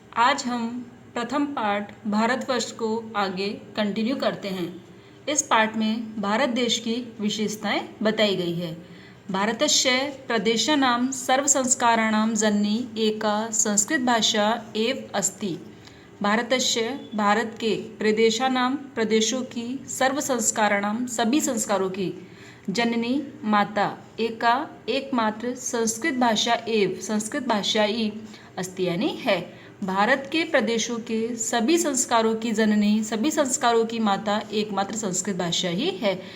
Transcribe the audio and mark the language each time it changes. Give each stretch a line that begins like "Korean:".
Hindi: आज हम प्रथम पार्ट भारतवर्ष को आगे कंटिन्यू करते हैं। इस पार्ट में भारत देश की विशेषताएं बताई गई है।
Sanskrit: भारतस्य प्रदेशानां सर्वसंस्काराणां जननी एका संस्कृत भाषा एव अस्ति। भारतस्य
Hindi: भारत के
Sanskrit: प्रदेशानां
Hindi: प्रदेशों की
Sanskrit: सर्वसंस्काराणां
Hindi: सभी संस्कारों की जननी माता
Sanskrit: एका
Hindi: एकमात्र संस्कृत भाषा
Sanskrit: एव
Hindi: संस्कृत भाषा ही
Sanskrit: अस्ति
Hindi: यानी है। भारत के प्रदेशों के सभी संस्कारों की जननी सभी संस्कारों की माता एकमात्र संस्कृत भाषा ही है।